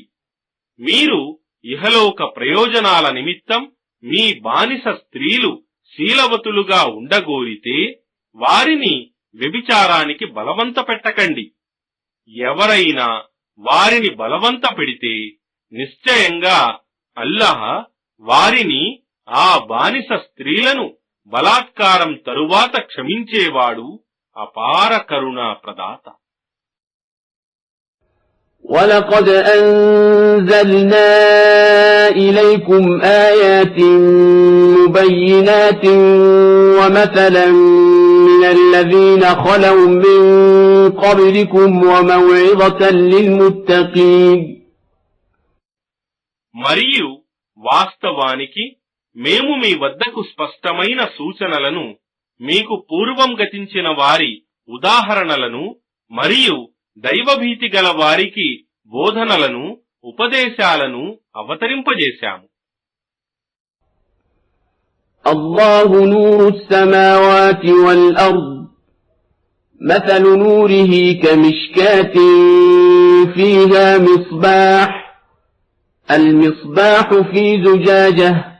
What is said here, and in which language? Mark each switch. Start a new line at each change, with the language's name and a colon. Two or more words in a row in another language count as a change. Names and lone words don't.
Telugu: మీరు ఇహలోక ప్రయోజనాల నిమిత్తం మీ బానిస స్త్రీలు శీలవతులుగా ఉండగోరితే వారిని వ్యభిచారానికి బలవంత పెట్టకండి. ఎవరైనా వారిని బలవంత పెడితే నిశ్చయంగా అల్లహ వారిని, ఆ బానిస స్త్రీలను బలాత్కారం తరువాత క్షమించేవాడు, అపార కరుణా ప్రదాత.
Arabic: وَلَقَدْ أَنزَلْنَا إِلَيْكُمْ آيَاتٍ مُبَيِّنَاتٍ وَمَثَلًا مِنَ الَّذِينَ خَلَوْا مِنْ قَبْلِكُمْ وَمَوْعِظَةً لِلْمُتَّقِينَ.
Telugu: మరియు వాస్తవానికి మేము మీ వద్దకు స్పష్టమైన సూచనలను, మీకు పూర్వం గతించిన వారి ఉదాహరణలను మరియు దైవభీతి గల వారికి బోధనలను, ఉపదేశాలను అవతరింపజేశాము.
Arabic: الله نور السماوات والأرض مثل نوره كمشكاة فيها مصباح المصباح في زجاجة